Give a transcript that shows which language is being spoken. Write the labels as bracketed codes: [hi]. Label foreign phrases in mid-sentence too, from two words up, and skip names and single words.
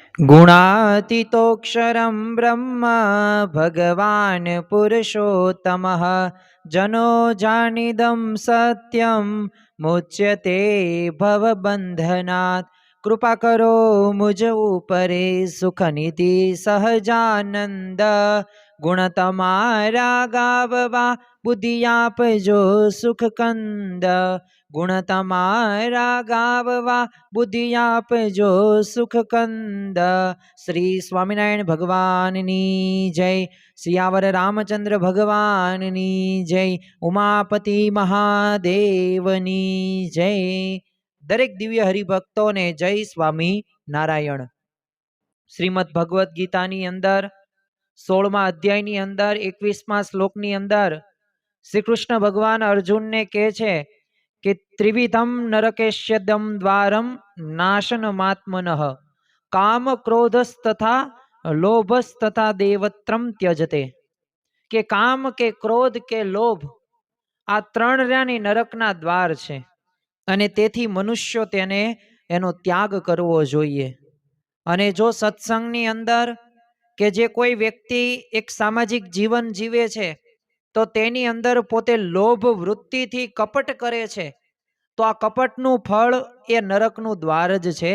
[sa] गुणातीतोऽक्षरं ब्रह्म भगवान् पुरुषोत्तमः जनो जानिदं सत्यं मुच्यते भवबन्धनात्। [gu] કૃપા કરો મુજ ઉપરે સુખનિધિ સહજાનંદ। ગુણ તમારા ગાવવા બુદ્ધિ આપજો સુખ કંદ। ગુણ તમારા ગાવવા બુદ્ધિ આપજો સુખ કંદ। શ્રી સ્વામિનારાયણ ભગવાનની જય। સિયાવર રામચંદ્ર ભગવાનની જય। ઉમાપતિ મહાદેવની જય। દરેક દિવ્ય હરિભક્તો ને જય સ્વામી નારાયણ। શ્રીમદ્ ભગવત ગીતાની અંદર 16મા અધ્યાયની અંદર 21મા શ્લોકની અંદર શ્રી કૃષ્ણ ભગવાન અર્જુન ને કહે છે કે [sa] त्रिविधम नरकेश्यदम द्वारम नाशनमात्मनः काम क्रोधस तथा लोभस तथा देवत्रम त्यजते। [gu] કે કામ કે ક્રોધ કે લોભ આ ત્રણ રાની નરકના દ્વાર છે અને તેથી મનુષ્યો તેને એનો ત્યાગ કરવો જોઈએ। અને જો સત્સંગની અંદર કે જે કોઈ વ્યક્તિ એક સામાજિક જીવન જીવે છે તો તેની અંદર પોતે લોભ વૃત્તિથી કપટ કરે છે તો આ કપટનું ફળ એ નરકનું દ્વાર જ છે।